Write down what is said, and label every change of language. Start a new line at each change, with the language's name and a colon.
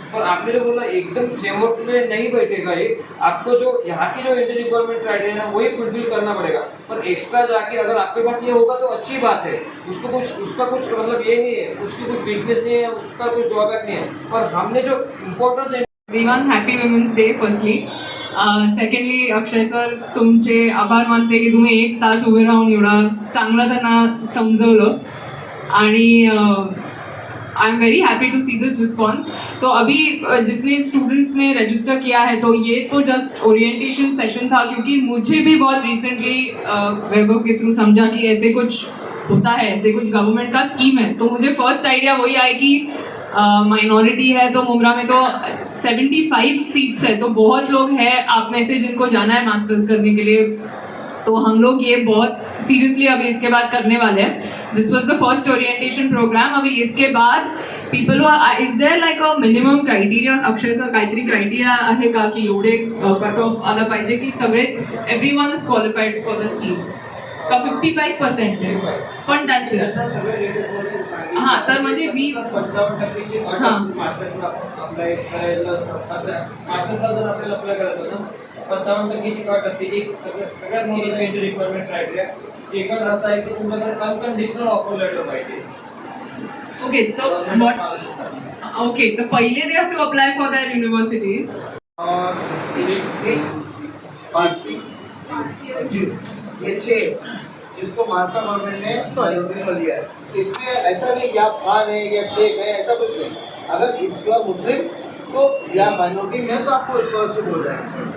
Hindi: और आपने जो बोला एकदम फ्रेमवर्क में नहीं बैठेगा ये, आपको जो यहाँ की जो एंट्री रिक्वायरमेंट क्राइटेरिया है वही फुलफिल करना पड़ेगा। पर एक्स्ट्रा जाके अगर आपके पास ये होगा तो अच्छी बात है, उसका कुछ मतलब ये नहीं है, उसकी कुछ वीकनेस नहीं है, उसका कुछ ड्रॉबैक नहीं है। पर हमने जो इम्पोर्टेंस है
English: Everyone happy women's day firstly.
Marathi: Secondly अक्षय सर, तुमचे आभार मानते की तुम्ही 1 तास उभे राहून एवढं चांगलं त्यांना समजवलं.
English: आणि I am very happy to see this response.
Hindi: तो अभी जितने स्टूडेंट्स ने रजिस्टर किया है, तो ये तो जस्ट ओरिएंटेशन सेशन था, क्योंकि मुझे भी बहुत रिसेंटली वैभव के थ्रू समझा कि ऐसे कुछ होता है, ऐसे कुछ गवर्नमेंट का स्कीम है. तो मुझे फर्स्ट आइडिया वही आई कि माइनॉरिटी है तो मुमरा में तो 75 सीट्स है, तो बहुत लोग हैं आप में से जिनको जाना है मास्टर्स करने के लिए. तो हम लोग ये बहुत सीरियसली अभी इसके बाद करने वाले हैं.
English: This was the first orientation programme.
Hindi: अभी इसके बाद
English: people is there like a minimum criteria,
Marathi: Akshay sir काहीतरी क्रायटेरिया आहे का की एवढे कट ऑफ आला पाहिजे की सगळेच
English: everyone is qualified for the scheme
Marathi: का 55% आहे, पण
English: That's it.
Marathi: हां, तर म्हणजे 55% हां. मास्टर्सला अप्लाय करायला असं, मास्टर्सला जर आपल्याला अप्लाय करायचं असेल 55% अट असते. एक सगळ्यात मोठी एंट्री रिक्वायरमेंट क्रायटेरिया. सेकंड असं आहे की तुमच्याकडे अनकंडिशनल ऑफर लेटर पाहिजे.
English: Okay, तो okay, तो पहिले they have to apply for that universities.
Hindi: Parsi ये 6 जिसको महाराष्ट्र गवर्नमेंट ने माइनॉरिटी में लिया है. इसमें ऐसा नहीं कि आप खान है या शेख है, ऐसा कुछ नहीं. अगर
English: if you are Muslim
Hindi: तो या माइनॉरिटी में है तो आपको स्कॉलरशिप हो जाएगी.